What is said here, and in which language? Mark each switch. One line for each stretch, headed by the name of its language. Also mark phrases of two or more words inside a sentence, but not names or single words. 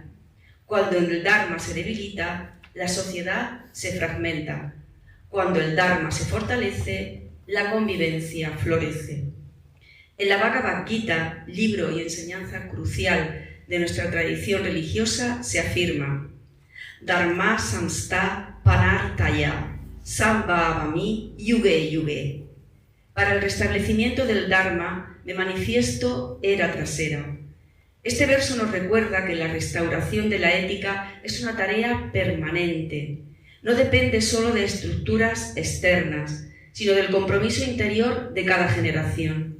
Spanish: Cuando el Dharma se debilita, la sociedad se fragmenta. Cuando el Dharma se fortalece, la convivencia florece. En la Bhagavad Gita, libro y enseñanza crucial de nuestra tradición religiosa, se afirma:
Sanskrit: धर्म संस्था पनार्थाय सम्भवामि युगे युगे.
Spanish: Para el restablecimiento del Dharma me manifiesto era tras era. Este verso nos recuerda que la restauración de la ética es una tarea permanente. No depende solo de estructuras externas, sino del compromiso interior de cada generación.